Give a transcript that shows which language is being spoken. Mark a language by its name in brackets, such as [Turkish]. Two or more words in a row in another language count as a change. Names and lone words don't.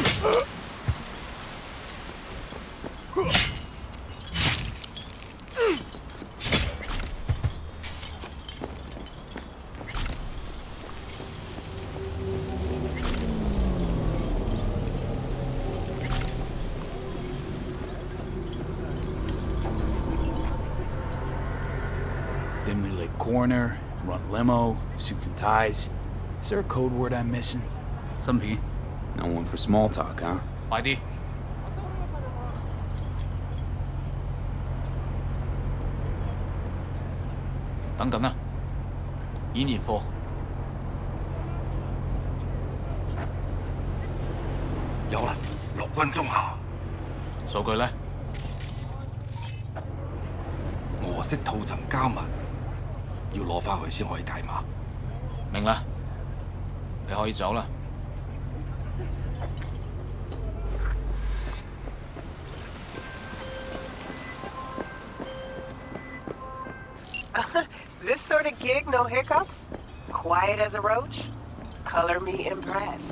[English] Then we lick corner, run limo, suits and ties. Is there a code word I'm missing? [Cantonese] 新片， [English] No one for small talk, huh? [Cantonese] 快啲！等緊啊！演驗課。有啦，6分鐘後。數據呢？俄式套層加密，要攞翻去先可以解碼。明啦，你可以走啦。 [English] This sort of gig, no hiccups? Quiet as a roach? Color me impressed.